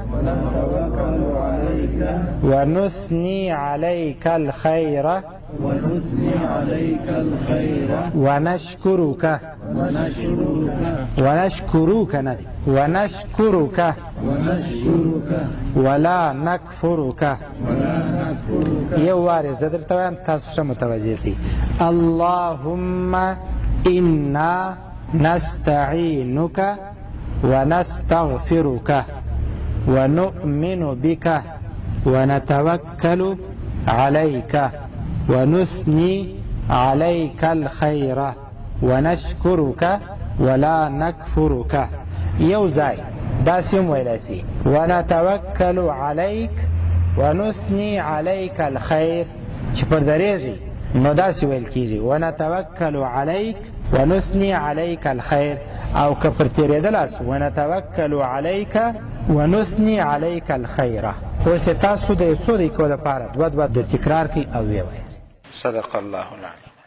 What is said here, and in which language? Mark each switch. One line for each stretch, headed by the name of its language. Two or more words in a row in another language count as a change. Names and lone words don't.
Arabic: ونثني عليك الخير ونشكرك ندي ونشكرك ولا نكفرك.
Pashto: یو وارې زه درته وایم تاسو ښه متوجه سئ.
Arabic: اللهم انا نستعينك ونستغفرك ونؤمن بك ونتوكل عليك ونثني عليك الخير ونشكرك ولا نكفرك.
Pashto: یو ځای داسې هم ویلی سي:
Arabic: ونتوکل علیک ونثني عليك الخير.
Pashto: چې پر درېږي نو داسې ویل کېږي:
Arabic: ونتوکل علیک ونثني عليك الخير.
Pashto: او که پر تېرېدلاست:
Arabic: ونتوکل علیک ونثني عليك الخير.
Pashto: اوس تاسو د یو څو دقیقو لپاره دوه د تکرار کوي او ویې وایاست.
Arabic: صدق الله العظیم.